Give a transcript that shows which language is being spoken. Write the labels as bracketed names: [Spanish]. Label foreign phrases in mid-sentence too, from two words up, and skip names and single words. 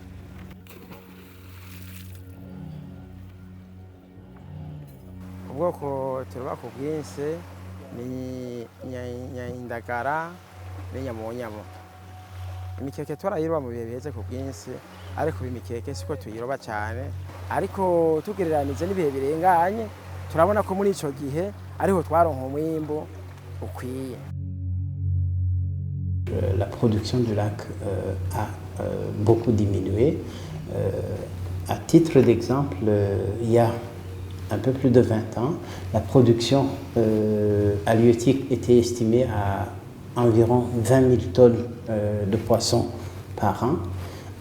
[Rundi] Ubwoko turoba ku bwinshi ni indagara n'inyamonyamo. Imikeke turayiroba mu bihe biheze ku bwinshi, ariko imikeke siko tuyiroba cyane, ariko tugereranije n'ibihe birenganye turabona ko muri ico gihe ariho twaronka umwimbo ukwiye. [French] La production du lac a beaucoup diminué. À titre d'exemple, il y a un peu plus de 20 ans, la production halieutique était estimée à environ 20 000 tonnes de poissons par an.